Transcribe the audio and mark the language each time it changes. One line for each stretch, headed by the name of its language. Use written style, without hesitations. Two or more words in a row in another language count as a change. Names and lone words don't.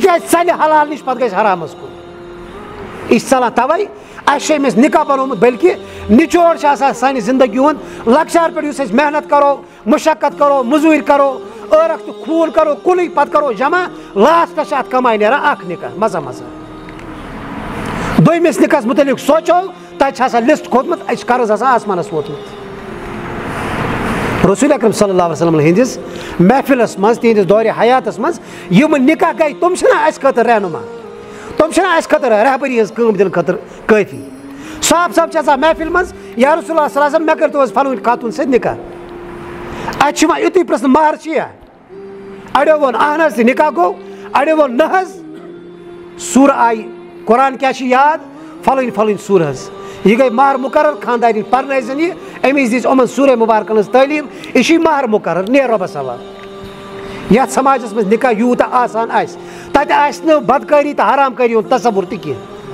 Kashmiri: کیازِ ژلہِ حلال نِش پتہٕ گژھِ حرامس کُن یہِ چھِ ژلان توے اَسہِ چھُ أمِس نِکاح بنومُت بلکہِ نچوڑ چھُ آسان سانہِ زندگی ہُنٛد لۄکچار پٮ۪ٹھ یُس أسۍ محنت کرو مشقت کرو موٚزوٗرۍ کرو ٲرکھ تہٕ خوٗن کرو کُلٕے پتہٕ کرو جمع لاسٹس چھِ اتھ کماے نیران اکھ نِکاح مزا مزا دوٚیمِس نِکاحس مُتعلق سونٛچو تتہِ چھُ آسان لسٹ کھوٚتمُت اَسہِ چھُ قرض آسان آسمانس ووتمُت رسول اکرم
Arabic: صلی اللہ علیہ وسلم
Kashmiri: ہٕنٛدِس محفلس منٛز تِہنٛدِس دورِ حیاتس منٛز یِم نِکاح گٔے تِم چھِنہ اَسہِ خٲطرٕ رہنُما تِم چھِنہ اَسہِ خٲطرٕ رہبری ہٕنٛز کٲم دِنہٕ خٲطرٕ کٲفی صاف صاف چھِ آسان محفِل منٛز یا رسول اللہ
Arabic: صلی اللہ علیہ وسلم
Kashmiri: مےٚ کٔرۍتو حظ فلٲنۍ خاتوٗن سۭتۍ نِکاح اَتہِ چھُ یِوان یُتُے پرٛژھنہٕ مہر چھُیا اَڑیو ووٚن اہن حظ تہٕ نِکاح گوٚو اَڑیو ووٚن نہ حظ سوٗرٕ آیہِ قرآن کیٛاہ چھُ یاد فلٲنۍ فلٲنۍ سوٗرٕ حظ یہِ گٔے مہر مُقرر خاندارنۍ پرنٲیزن یہِ أمِس دِژ یِمن سوٗرے مُبارکن ہٕنٛز تعلیٖم یہِ چھُے مہر مُقرر نیر رۄبس حوالہٕ یتھ سماجس منٛز نِکاح یوٗتاہ آسان آسہِ تتہِ آسہِ نہٕ بدکٲری تہٕ حرام کٲری ہُنٛد تصور تہِ کینٛہہ